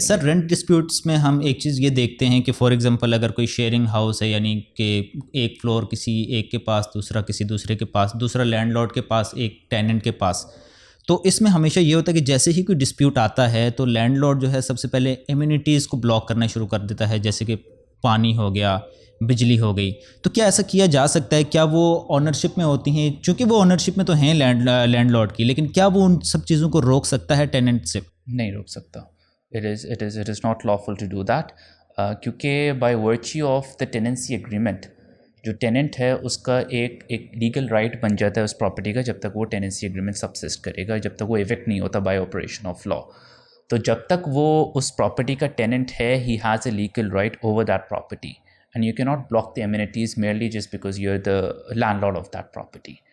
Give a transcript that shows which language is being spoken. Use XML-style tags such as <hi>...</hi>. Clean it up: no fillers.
<ur>Sir rent disputes میں ہم ایک چیز یہ دیکھتے ہیں کہ فار ایگزامپل اگر کوئی شیئرنگ ہاؤس ہے, یعنی کہ ایک فلور کسی ایک کے پاس, دوسرا کسی دوسرے کے پاس, دوسرا لینڈ لارڈ کے پاس, ایک ٹیننٹ کے پاس, تو اس میں ہمیشہ یہ ہوتا ہے کہ جیسے ہی کوئی ڈسپیوٹ آتا ہے تو لینڈ لارڈ جو ہے سب سے پہلے ایمینٹیز کو بلاک کرنا شروع کر دیتا ہے, جیسے کہ پانی ہو گیا, بجلی ہو گئی. تو کیا ایسا کیا جا سکتا ہے؟ کیا وہ آنرشپ میں ہوتی ہیں, چونکہ وہ آنرشپ میں تو ہیں لینڈ لارڈ کی, لیکن کیا وہ ان سب چیزوں کو روک سکتا ہے ٹیننٹ سے؟ نہیں روک سکتا.</ur> <en>It is not lawful to do that.</en> <ur>کیونکہ</ur> <en>by virtue of the tenancy agreement</en> <ur>جو ٹیننٹ ہے اس کا ایک لیگل رائٹ بن جاتا ہے اس پراپرٹی کا جب تک وہ ٹیننسی اگریمنٹ سبسسٹ کرے گا, جب تک وہ ایفیکٹ نہیں ہوتا بائی آپریشن آف لا. تو جب تک وہ اس پراپرٹی کا ٹیننٹ ہے</ur> <en>He has a legal right over that property and you can not block the amenities merely just because you are the landlord of that property.</en>